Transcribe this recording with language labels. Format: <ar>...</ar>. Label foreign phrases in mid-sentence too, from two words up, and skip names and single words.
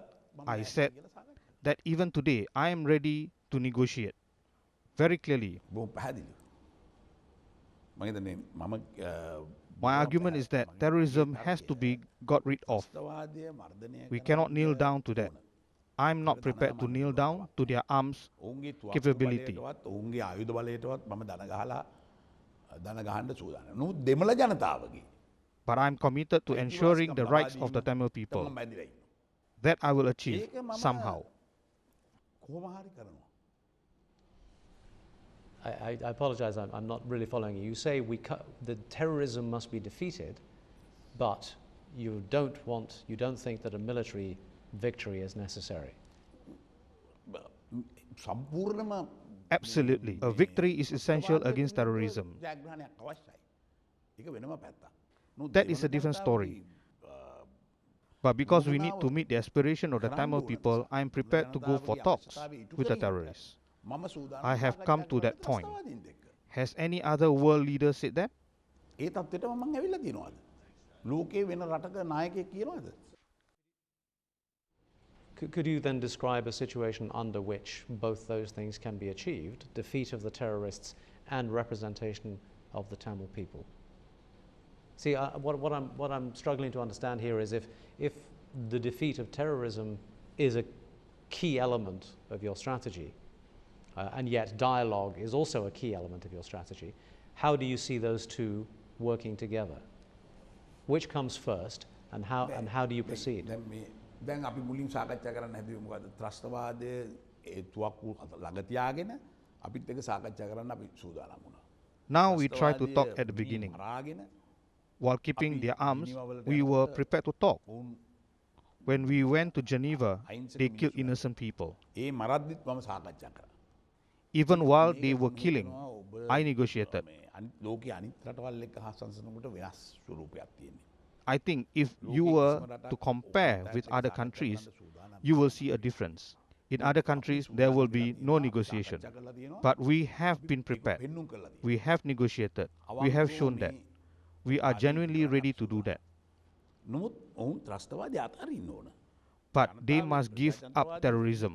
<en>I said that even today, I am ready to negotiate. Very clearly. My argument is that terrorism has to be got rid of. We cannot kneel down to that. I'm not prepared to kneel down to their arms capability.</en> <si>ඔවුන්ගේ ආයුධ බලයටවත් මම දන ගහන්න සූදානම්. නමුත් දෙමළ ජනතාවගේ</si> <en>But I'm committed to ensuring the rights of the Tamil people. That I will achieve somehow.</en> <si>කොහොම හරි කරනවා.</si> <en>I apologize, I'm not really following you. You say the terrorism must be defeated, but you don't think that a military victory is necessary.</en> <si>සම්පූර්ණම</si> <en>Absolutely. A victory is essential against terrorism.</en> <si>ජයග්‍රහණයක් අවශ්‍යයි. ඒක වෙනම පැත්තක්.</si> <en>That is a different story. But because we need to meet the aspiration of the Tamil people, I am prepared to go for talks with the terrorists. I have come to that point. Has any other world leader said that?</en> <si>ඒ තත්ත්වයටම මම ඇවිල්ලා තියෙනවාද? ලෝකේ වෙන රටක නායකයෙක් කියනවාද?</si> <en>Could you then describe a situation under which both those things can be achieved, defeat of the terrorists and representation of the Tamil people? See, what I'm struggling to understand here is if the defeat of terrorism is a key element of your strategy, and yet dialogue is also a key element of your strategy, how do you see those two working together? Which comes first, and how do you proceed?</en> <si>දැන් අපි මුලින් සාකච්ඡා කරන්න හැදුවේ මොකද්ද? ත්‍රස්තවාදයේ ඒ තුවක්කු ළඟ තියාගෙන අපිත් එක්ක සාකච්ඡා කරන්න අපි සූදානම් වුණා.</si> <en>Now we try to talk at the beginning. While keeping their arms, we were prepared to talk. When we went to Geneva, they killed innocent people.</en> <si>ඒ මරද්දිත් මම සාකච්ඡා කරා.</si> <en>Even while they were killing, I negotiated.</en> <si>ලෝකයේ අනිත් රටවල් එක්ක හසංසනකොට වෙනස් ස්වරූපයක් තියෙනවා.</si> <en>I think if you were to compare with other countries, you will see a difference. In other countries, there will be no negotiation. But we have been prepared. We have negotiated. We have shown that. We are genuinely ready to do that. But they must give up terrorism.</en>